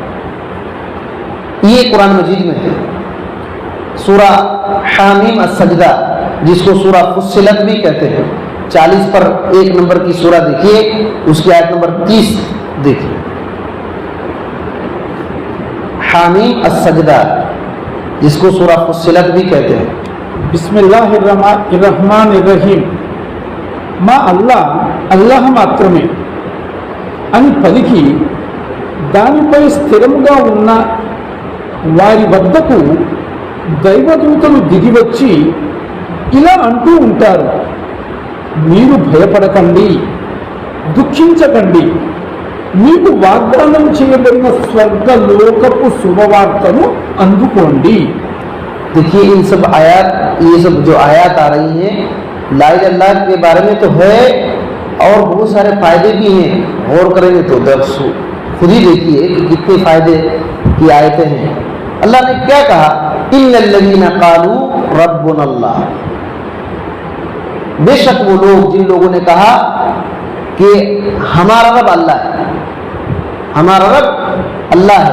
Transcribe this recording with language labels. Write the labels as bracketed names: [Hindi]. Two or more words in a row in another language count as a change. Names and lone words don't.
[Urdu] یہ قرآن مجید میں ہے، سورہ حامیم السجدہ جس کو سورہ فصلت بھی کہتے ہیں، 40 پر 1 نمبر کی سورہ دیکھیے، اس کی آیت نمبر 30 دیکھیے. حامیم السجدہ جس کو سورہ فصلت بھی کہتے ہیں. [Arabic] بسم اللہ الرحمن الرحیم. [Telugu] మా అల్లాహ్ మాత్రమే అని పలికి దానిపై స్థిరముగా ఉన్న వారి వద్దకు దైవదూతలు దిగివచ్చి ఇలా అంటూ ఉంటారు, మీరు భయపడకండి, దుఃఖించకండి, మీకు వాగ్దానం చేయబడిన స్వర్గలోకపు శుభవార్తను అందుకోండి. [Urdu] دیکھیے ان سب آیات، یہ سب جو آیات آ رہی ہیں [Arabic] لا الہ الا اللہ [Urdu] کے بارے میں تو ہے، اور بہت سارے فائدے بھی ہیں. غور کریں گے تو درس خود ہی دیکھیے کہ کتنے فائدے کی آیتیں ہیں. اللہ نے کیا کہا؟ [Arabic] ان الذین قالوا ربنا اللہ، [Urdu] بے شک وہ لوگ جن لوگوں نے کہا کہ ہمارا رب اللہ ہے، ہمارا رب اللہ ہے.